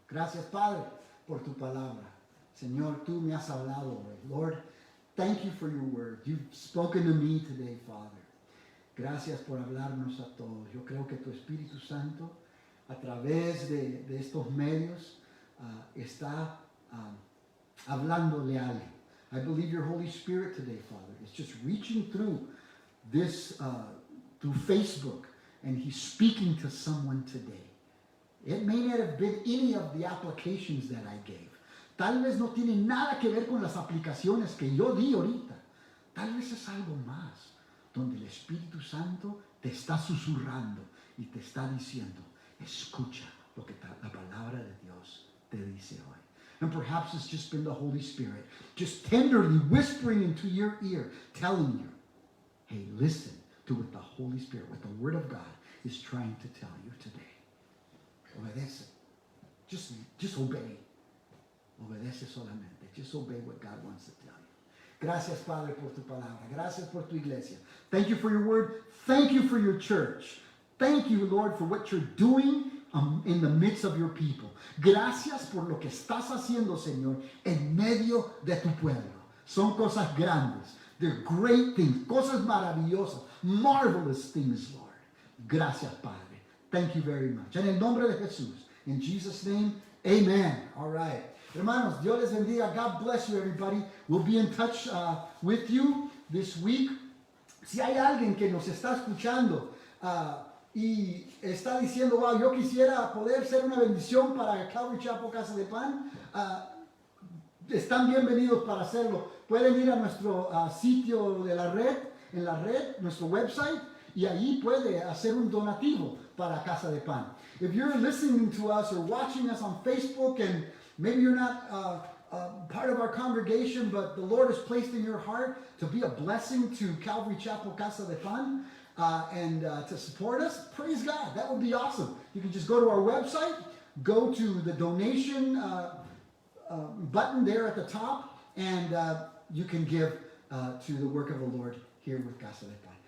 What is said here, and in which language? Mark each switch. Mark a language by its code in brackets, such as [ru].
[es] Gracias, Padre, por tu palabra. Señor, tú me has hablado hoy. [en] Lord, thank you for your word. You've spoken to me today, Father. [es] Gracias por hablarnos a todos. Yo creo que tu Espíritu Santo, a través de estos medios, está hablándole a alguien. [en] I believe your Holy Spirit today, Father, is just reaching through this, through Facebook, and He's speaking to someone today. It may not have been any of the applications that I gave. [es] Tal vez no tiene nada que ver con las aplicaciones que yo di ahorita. Tal vez es algo más, donde el Espíritu Santo te está susurrando y te está diciendo, escucha lo que la palabra de Dios te dice hoy. [en] And perhaps it's just been the Holy Spirit, just tenderly whispering into your ear, telling you, hey, listen to what the Holy Spirit, what the Word of God is trying to tell you today. [es] Obedece. [en] Just obey. [es] Obedece solamente. [en] Just obey what God wants to tell you. [es] Gracias, Padre, por tu palabra. Gracias por tu iglesia. [en] Thank you for your word. Thank you for your church. Thank you, Lord, for what you're doing in the midst of your people. [es] Gracias por lo que estás haciendo, Señor, en medio de tu pueblo. Son cosas grandes. [en] They're great things. [es] Cosas maravillosas. [en] Marvelous things, Lord. [es] Gracias, Padre. [en] Thank you very much. [es] En el nombre de Jesús. [en] In Jesus' name, amen. All right. [es] Hermanos, Dios les bendiga. [en] God bless you, everybody. We'll be in touch with you this week. [es] Si hay alguien que nos está escuchando y está diciendo, wow, yo quisiera poder ser una bendición para Calvary Chapel Casa de Pan, están bienvenidos para hacerlo. Pueden ir a nuestro sitio de la red, en la red, nuestro website, y allí puede hacer un donativo para Casa de Pan. [en] If you're listening to us or watching us on Facebook, and maybe you're not part of our congregation, but the Lord has placed in your heart to be a blessing to Calvary Chapel Casa de Pan and to support us, praise God. That would be awesome. You can just go to our website, go to the donation button there at the top, and you can give to the work of the Lord here with Casa de Pan.